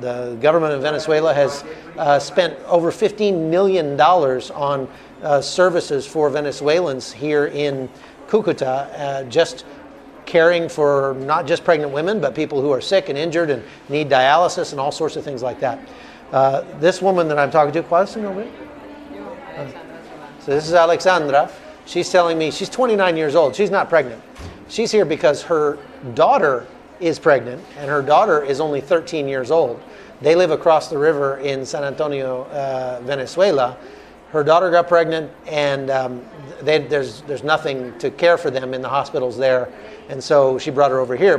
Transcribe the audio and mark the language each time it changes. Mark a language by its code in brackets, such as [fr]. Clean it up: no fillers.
[en] The government of Venezuela has spent over $15 million on services for Venezuelans here in Cucuta, just caring for not just pregnant women, but people who are sick and injured and need dialysis and all sorts of things like that. This woman that I'm talking to, [es] ¿cuál es su nombre? [en] So this is Alexandra. She's telling me she's 29 years old. She's not pregnant. She's here because her daughter is pregnant, and her daughter is only 13 years old. They live across the river in San Antonio, Venezuela. Her daughter got pregnant, and there's nothing to care for them in the hospitals there, and so she brought her over here.